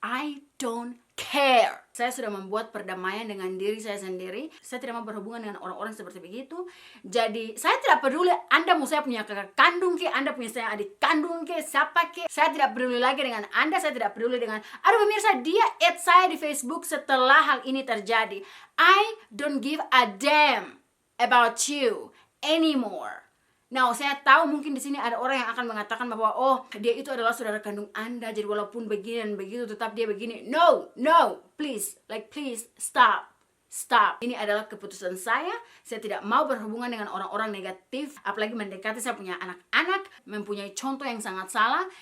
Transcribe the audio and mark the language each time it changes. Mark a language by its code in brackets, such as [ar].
[en] I don't care. [id] Saya sudah membuat perdamaian dengan diri saya sendiri. Saya tidak mau berhubungan dengan orang-orang seperti begitu. Jadi saya tidak peduli Anda mau saya punya kakak kandung ke, Anda punya saya adik kandung ke, siapa ke. Saya tidak peduli lagi dengan Anda. Saya tidak peduli dengan, aduh pemirsa, dia add saya di Facebook setelah hal ini terjadi. [en] I don't give a damn about you anymore. [id] Nah, saya tahu mungkin di sini ada orang yang akan mengatakan bahwa oh, dia itu adalah saudara kandung Anda, jadi walaupun begini dan begitu tetap dia begini. [en] No, please, stop. [id] Ini adalah keputusan saya. Saya tidak mau berhubungan dengan orang-orang negatif, apalagi mendekati saya punya anak-anak, mempunyai contoh yang sangat salah.